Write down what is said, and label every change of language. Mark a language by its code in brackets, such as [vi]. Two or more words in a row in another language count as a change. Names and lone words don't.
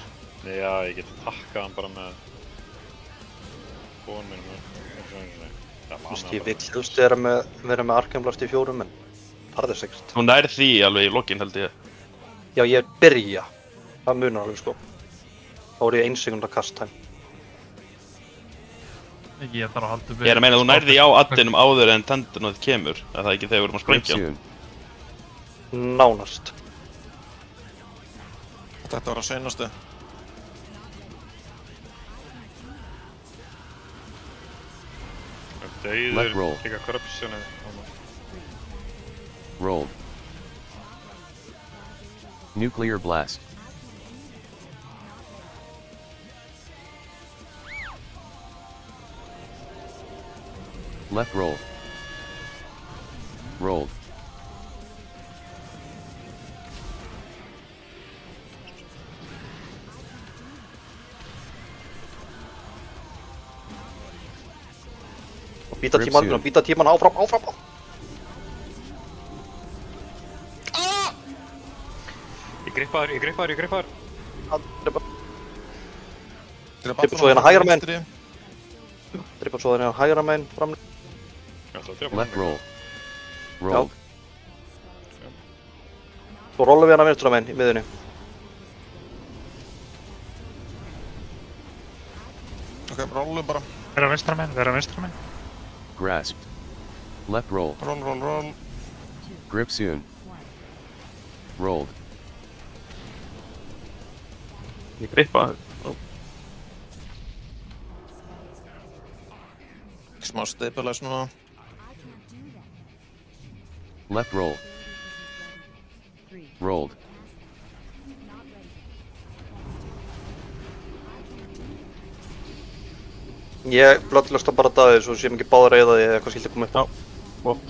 [is] Já, ég get takkað hann bara með... Bóðan minn með... Ég vill helst vera með Arkham-blast í 4 en... Farðir 6. Þú nærð því alveg í lokin held ég. Já, ég byrja. Það munar alveg sko. Þá er ég 1 sekúnda [en] cast time. [is] Ég þarf að halda upp... Ég er að meina þú nærð því á addinum áður en tendunum kemur. Er það ekki þegar við erum að sprengja? Nánast. Þetta var að seinastu. Dauður, líka corruptionið. [en] Rolled. Nuclear blast. Left roll. Rolled. [is] Býta tíman áfram. Ég grippaður. Drippa svo hérna hægra megin. Drippa svo hérna hægra megin fram. [en] Left roll. Rolled. [is] Svo rollum við hérna vinstra megin í miðunni. Ok, rollum bara. Vera vinstra megin. [en] Grasped. Left roll. Roll. Grip soon. Rolled. [is] Ég grippa. Smá stabilize núna. [en] Left roll. Rolled. [is] Ég bloodlusta bara Daði svo séum ekki báðar eða því eitthvað skildi koma upp. Já.